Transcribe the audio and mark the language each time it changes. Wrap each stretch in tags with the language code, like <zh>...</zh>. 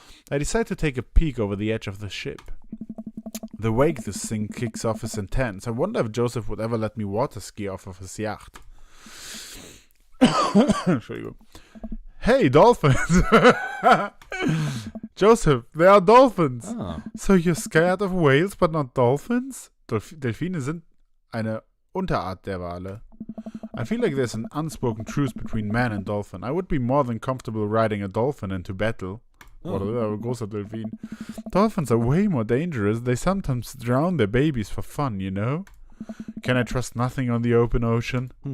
<en>I decide to take a peek over the edge of the ship. The wake this thing kicks off is intense. I wonder if Joseph would ever let me water ski off of his yacht. Entschuldigung. Hey, dolphins! Joseph, there are dolphins! So you're scared of whales, but not dolphins?</en> <de>Delfine sind eine Unterart der Wale.</de> <en>I feel like there's an unspoken truce between man and dolphin. I would be more than comfortable riding a dolphin into battle.</en> <de>Oder großer Delfin.</de> <en>Dolphins are way more dangerous. They sometimes drown their babies for fun, you know? Can I trust nothing on the open ocean?</en>